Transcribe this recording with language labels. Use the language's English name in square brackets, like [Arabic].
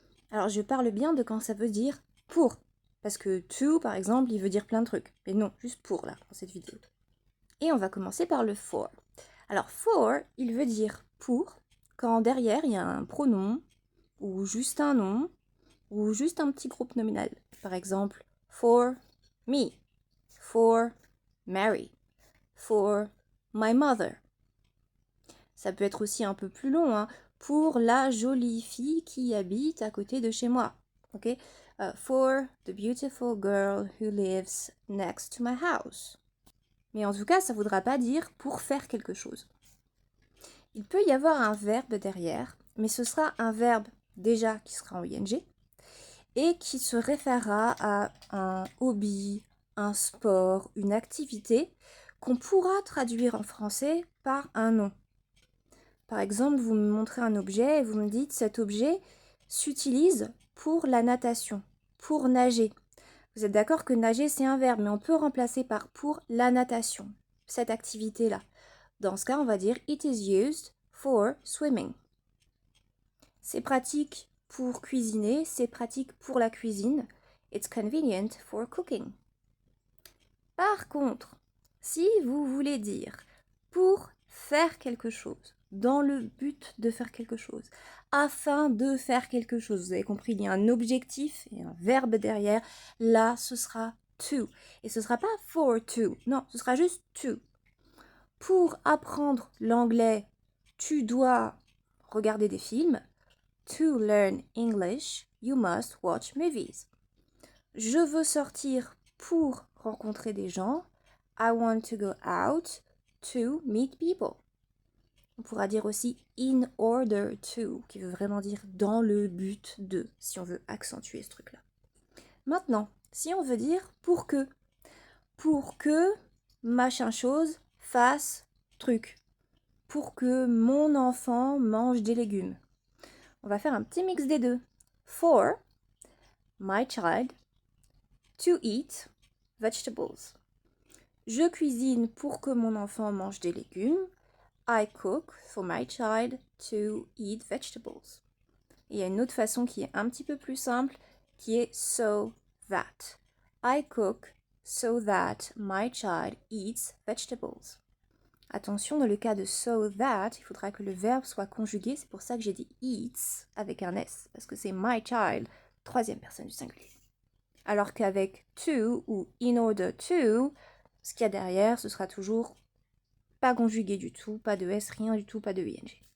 [French] Alors je parle bien de quand ça veut dire pour. Parce que to, par exemple, il veut dire plein de trucs. Mais non, juste pour là, dans cette vidéo. Et on va commencer par le for. Alors for, il veut dire pour, quand derrière il y a un pronom, ou juste un nom, ou juste un petit groupe nominal. Par exemple, [English] for me, for Mary, for my mother. [French] Ça peut être aussi un peu plus long, hein, pour la jolie fille qui habite à côté de chez moi. Ok? [English] For the beautiful girl who lives next to my house. [French] Mais en tout cas, ça ne voudra pas dire pour faire quelque chose. Il peut y avoir un verbe derrière, mais ce sera un verbe déjà qui sera en ing et qui se référera à un hobby, un sport, une activité qu'on pourra traduire en français par un nom. Par exemple, vous me montrez un objet et vous me dites cet objet s'utilise pour la natation, pour nager. Vous êtes d'accord que nager c'est un verbe, mais on peut remplacer par pour la natation, cette activité-là. Dans ce cas, on va dire [English] it is used for swimming. [French] C'est pratique pour cuisiner, c'est pratique pour la cuisine. [English] It's convenient for cooking. [French] Par contre, si vous voulez dire pour faire quelque chose, dans le but de faire quelque chose, afin de faire quelque chose, vous avez compris, il y a un objectif et un verbe derrière, là ce sera to. Et ce ne sera pas [English] for to, [French] non, ce sera juste to. Pour apprendre l'anglais, tu dois regarder des films. [English] To learn English, you must watch movies. [French] Je veux sortir pour rencontrer des gens. [English] I want to go out to meet people. [French] On pourra dire aussi [English] in order to, [French] qui veut vraiment dire dans le but de, si on veut accentuer ce truc-là. Maintenant, si on veut dire pour que machin chose fasse truc, pour que mon enfant mange des légumes. On va faire un petit mix des deux. [English] For my child to eat vegetables. [French] Je cuisine pour que mon enfant mange des légumes. [English] I cook for my child to eat vegetables. [French] Et il y a une autre façon qui est un petit peu plus simple, qui est [English] so that. I cook so that my child eats vegetables. [French] Attention, dans le cas de [English] so that, [French] il faudra que le verbe soit conjugué. C'est pour ça que j'ai dit eats avec un S, parce que c'est [English] my child, [French] troisième personne du singulier. Alors qu'avec to ou [English] in order to, [French] ce qu'il y a derrière, ce sera toujours pas conjugué du tout, pas de S, rien du tout, pas de ing.